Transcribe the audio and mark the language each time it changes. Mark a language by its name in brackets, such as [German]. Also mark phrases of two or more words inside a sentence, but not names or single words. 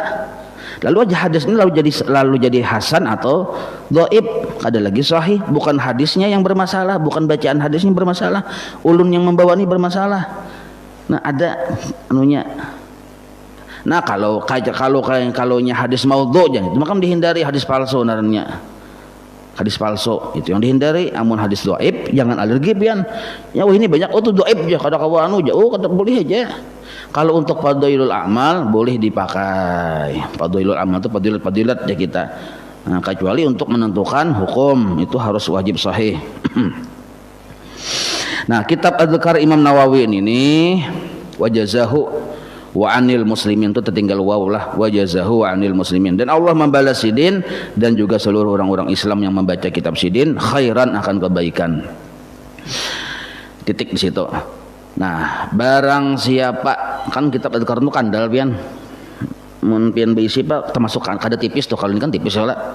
[Indonesian] Lalu aja hadis ini lalu jadi hasan atau dhaif, ada lagi sahih, bukan hadisnya yang bermasalah, bukan bacaan hadisnya yang bermasalah, ulun yang membawa ini bermasalah. Nah ada anunya. Nah kalau hadis maudhu jangan, maka dihindari hadis palsu naranya. Hadis palsu itu yang dihindari. [Banjar] Amun hadis dhaif jangan alergi pian. [Indonesian] Ya wah ini banyak tuh dhaif ya, [Banjar] kada kawa anu ja, kada boleh aja. [Indonesian] Kalau untuk fadhailul amal boleh dipakai. Fadhailul amal itu fadilat ya kita. Nah, kecuali untuk menentukan hukum itu harus wajib sahih. Nah, kitab Adhkar Imam Nawawi ini [Arabic] وجزاه وعن المسلمين, [Indonesian] itu tertinggal waw lah, [Arabic] وجزاه وعن المسلمين, [Indonesian] dan Allah membalas sidin dan juga seluruh orang-orang Islam yang membaca kitab sidin khairan, akan kebaikan. Titik di situ. [Banjar] Nah, barang siapa, kan kitab Adhkar itu kandal pian. Mun pian berisi Pak termasuk kada tipis tuh, kalau ini kan tipis ya lah.